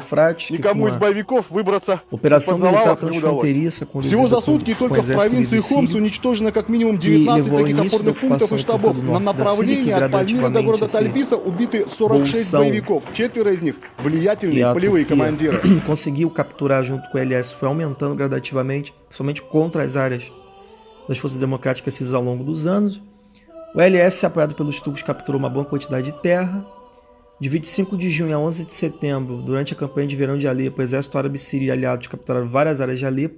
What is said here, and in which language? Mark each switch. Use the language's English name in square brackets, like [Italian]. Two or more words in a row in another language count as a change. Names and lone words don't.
[Russian] Никому из боевиков выбраться из-под завалов не удалось. Всего за сутки только в провинции Хомс уничтожено как минимум 19 таких опорных пунктов и штабов. На направлении от Пальмиры до города Тальбиса убиты 46 боевиков. 4 из них влиятельные полевые командиры. [Portuguese] Conseguiu capturar junto com o LS, foi aumentando gradativamente, principalmente contra as áreas das forças democráticas ao longo dos anos. O LS, apoiado pelos turcos, capturou uma boa quantidade de terra. De 25 de junho a 11 de setembro, durante a campanha de verão de Alepo, o exército árabe sírio e aliados capturaram várias áreas de Alepo.